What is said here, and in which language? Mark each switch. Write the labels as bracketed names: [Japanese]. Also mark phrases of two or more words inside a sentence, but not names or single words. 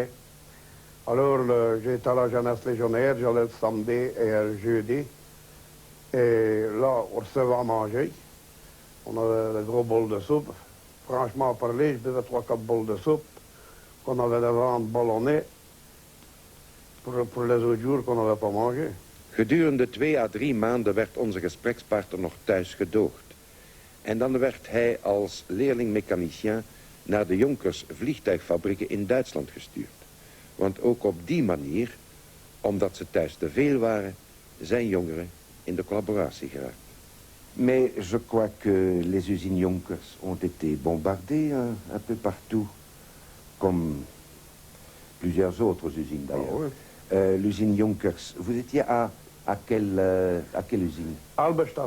[French] Alors, j'étais à la jeunesse légionnaire, j'allais le samedi et le jeudi. Et là, on recevait à manger. On avait des gros bols de soupe. Franchement, à parler, je buvais 3-4 bols de soupe qu'on avait devant ballonné pour les autres jours qu'on n'avait pas mangé. [Dutch] Gedurende 2 à 3 maanden werd onze gesprekspartner nog thuis gedoogd. En dan werd hij als leerling-mechanicien naar de Jonkers vliegtuigfabrieken in Duitsland gestuurd. Want ook op die manier, omdat ze thuis te veel waren, zijn jongeren in de collaboratie geraakt. [French] Mais je crois que les usines Jonkers ont été bombardées un peu partout, comme plusieurs autres usines d'ailleurs. Ah oui. L'usine Jonkers, vous étiez à quelle usine? Halberstadt.